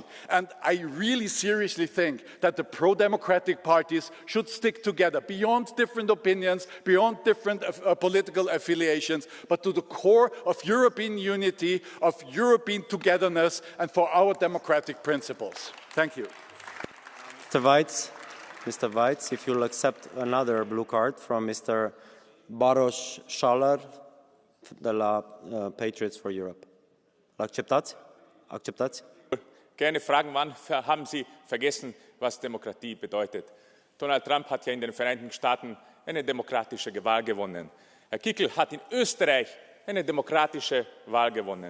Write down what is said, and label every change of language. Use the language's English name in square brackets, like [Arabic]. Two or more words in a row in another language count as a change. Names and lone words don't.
[English] And I really seriously think that the pro-democratic parties should stick together beyond different opinions, beyond different political affiliations, but to the core of European unity, of European togetherness, and for our democratic principles. Thank you. Mr. Weitz, if you'll accept another blue card from Mr. Baros Schaller de la Patriots for Europe. [Romanian] Acceptați? Acceptați? [German] Gerne fragen, wann haben Sie vergessen, was Demokratie bedeutet? Donald Trump hat ja in den Vereinigten Staaten eine demokratische Wahl gewonnen. Herr Kickl hat in Österreich eine demokratische Wahl gewonnen.